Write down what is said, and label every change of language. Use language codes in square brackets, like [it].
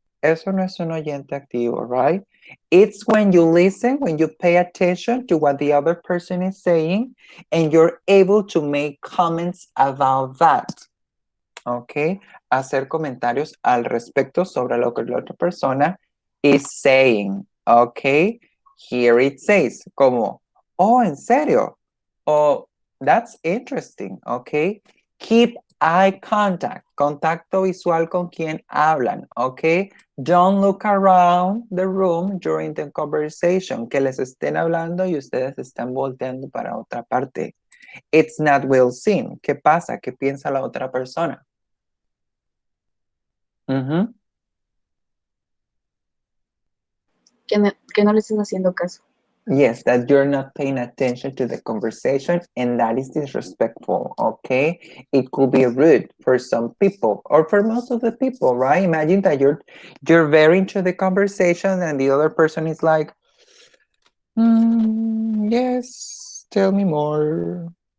[es] Eso no es un oyente activo, right? [en] It's when you listen, when you pay attention to what the other person is saying, and you're able to make comments about that. ¿Ok? [es] Hacer comentarios al respecto sobre lo que la otra persona [en] is saying. ¿Ok? Here it says, como, oh, [es] ¿en serio? [en] Oh, that's interesting. ¿Ok? Keep eye contact. [es] Contacto visual con quien hablan. ¿Ok? [en] Don't look around the room during the conversation. [es] Que les estén hablando y ustedes están volteando para otra parte. [en] It's not well seen. [es] ¿Qué pasa? ¿Qué piensa la otra persona? Que no le estés haciendo caso. [en] Yes, that you're not paying attention to the conversation and that is disrespectful, okay? It could be rude for some people or for most of the people, right? Imagine that you're very into the conversation and the other person is like, yes, tell me more.